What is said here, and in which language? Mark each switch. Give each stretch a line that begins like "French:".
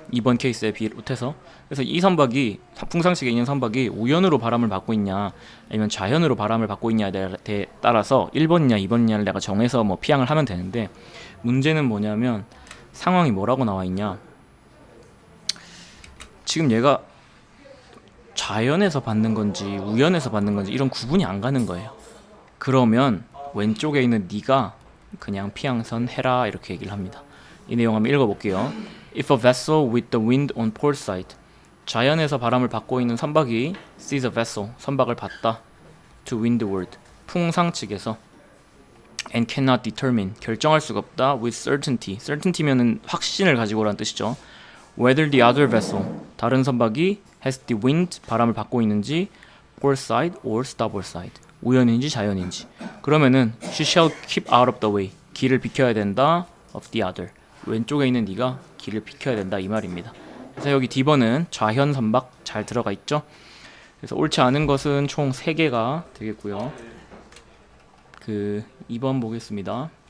Korean: 2번 케이스에 비롯해서. 그래서 이 선박이 풍상측에 있는 선박이 우현으로 바람을 받고 있냐 아니면 좌현으로 바람을 받고 있냐에 따라서 1번이냐 2번이냐를 내가 정해서 뭐 피항을 하면 되는데, 문제는 뭐냐면 상황이 뭐라고 나와 있냐, 지금 얘가 좌현에서 받는 건지 우현에서 받는 건지 이런 구분이 안 가는 거예요. 그러면 왼쪽에 있는 네가 그냥 피항선 해라 이렇게 얘기를 합니다. 이 내용 한번 읽어볼게요.
English: If a vessel with the wind on port side.
Korean: 좌현에서 바람을 받고 있는 선박이
English: sees a vessel.
Korean: 선박을 봤다.
English: To windward.
Korean: 풍상측에서.
English: And cannot determine.
Korean: 결정할 수가 없다.
English: With certainty.
Korean: certainty면은 확신을 가지고 라는 뜻이죠.
English: Whether the other vessel.
Korean: 다른 선박이
English: has the wind.
Korean: 바람을 받고 있는지
English: port side or starboard side.
Korean: 우현인지 좌현인지.
English: 그러면은 she shall keep out of the way.
Korean: 길을 비켜야 된다.
English: Of the other.
Korean: 왼쪽에 있는 네가 길을 비켜야 된다 이 말입니다. 그래서 여기 D번은 좌현 선박 잘 들어가 있죠. 그래서 옳지 않은 것은 총 3개가 되겠고요. 그 2번 보겠습니다.